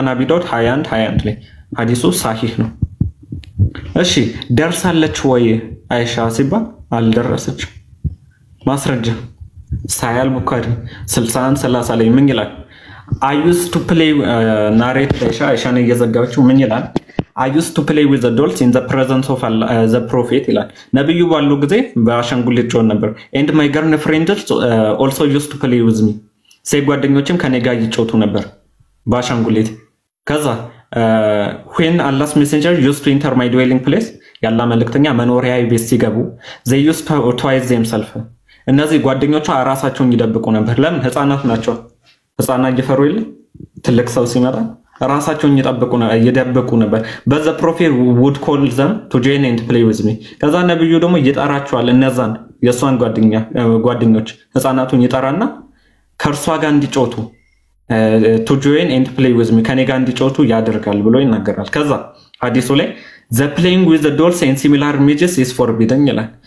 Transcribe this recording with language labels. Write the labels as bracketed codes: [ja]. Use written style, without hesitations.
[am] ዳውድ 21 ላይ ሐዲሱ ሳሂህ ነው። እሺ ደርሳለች ወይ አይሻ ሲባል አልደረሰችም። ማስረጃ ሳያል ቡኻሪ 61:30 ላይ ምን ይላል? [en] I used to play narrate [am] አይሻን እየዘጋችው ምን ይላል? [en] I used to play with the dolls in the presence of the prophet [am] ይላል። ነብዩ ባለው ጊዜ በአሻንጉሊት ጮህ ነበር። [en] and my girlfriend also used to play with me [am] ሴት ጓደኞችም ከኔ ጋር ይጮቱ ነበር በአሻንጉሊት። ከዛ [en] when Allah's messenger used to enter my dwelling place [am] ያላ መልእክተኛ መኖሪያዬ ቤት ሲገቡ [en] they used to hide themselves [am] እነዚህ ጓደኞቿ ራሳቸውን ይደብቁ ነበር። ለምን? ህፃናት ናቸው። ህፃናት ይፈሩ የለ ትልቅ ሰው ሲመጣ ራሳቸውን ይደብቁ ነበር። በዛ ፕሮፌት [en] would call them to join and play with me [am] ከዛ ነብዩ ደግሞ ይጠራቸዋል። እነዛን የሷን ጓደኞች ህፃናቱን ይጠራና ከርሷ ጋር እንዲጮቱ [en] to join and play with me [am] ከኔ ጋር እንዲጮቱ ያደርጋል ብሎ ይናገራል። ከዛ ሐዲሱ ላይ [en] the playing with the dolls and similar images is forbidden [am] ይላል።